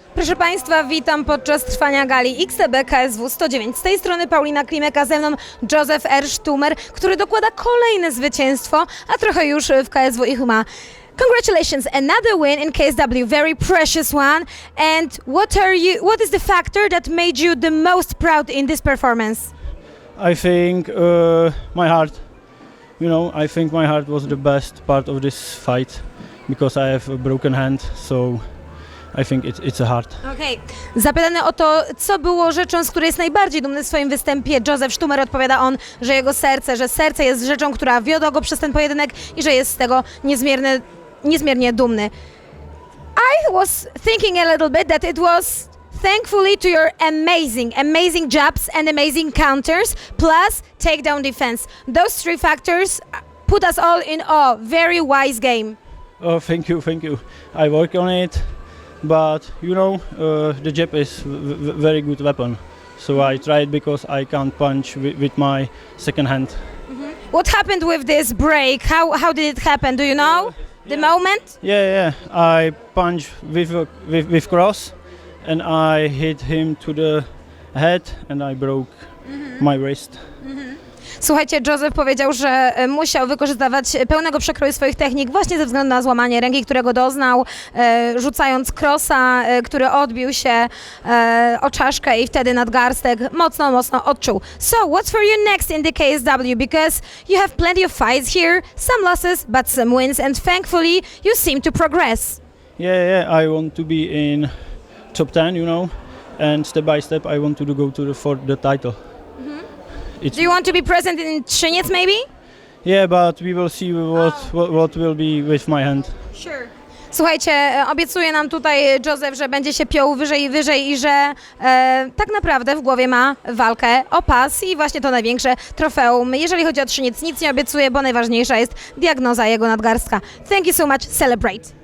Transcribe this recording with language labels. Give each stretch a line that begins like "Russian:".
Polish: Proszę Państwa, witam podczas trwania gali XTB KSW 109. Z tej strony Paulina Klimek, a ze mną Joseph R. Stumer, który dokłada kolejne zwycięstwo, a trochę już w KSW ich ma.
English: Congratulations, another win in KSW, very precious one. And what is the factor that made you the most proud in this performance? I think my heart. I think my heart was the best part of this fight because I have a broken hand, so I think it's a heart.
Polish: Okej. Zapytany o to, co było rzeczą, z której jest najbardziej dumny w swoim występie, Joseph Stumer, odpowiada on, że jego serce, że serce jest rzeczą, która wiodła go przez ten pojedynek i że jest z tego niezmiernie dumny.
English: I was thinking a little bit that it was thankfully to your amazing jabs and amazing counters, plus takedown defense. Those three factors put us all in awe. Very wise game. Oh, thank you. I work on it, but the jab is very good weapon. So I tried because I can't punch with my second hand. What happened with this break? How did it happen? Do you know the moment? Yeah. I punched with cross, and I hit him to the head, and I broke my wrist.
Polish: Słuchajcie, Joseph powiedział, że musiał wykorzystywać pełnego przekroju swoich technik właśnie ze względu na złamanie ręki, którego doznał, rzucając krosa, który odbił się o czaszkę i wtedy nadgarstek mocno odczuł.
English: So, what's for you next in the KSW? Because you have plenty of fights here, some losses, but some wins, and thankfully you seem to progress. Yeah. I want to be in top 10, and step by step I want to go for the title. Do you want to be present in Trzyniec maybe? Yeah, but we will see what will be with my hand. Sure.
Polish: Słuchajcie, obiecuje nam tutaj Joseph, że będzie się piął wyżej i wyżej i że tak naprawdę w głowie ma walkę o pas i właśnie to największe trofeum. Jeżeli chodzi o Trzyniec, nic nie obiecuje, bo najważniejsza jest diagnoza jego nadgarstka.
English: Thank you so much, celebrate.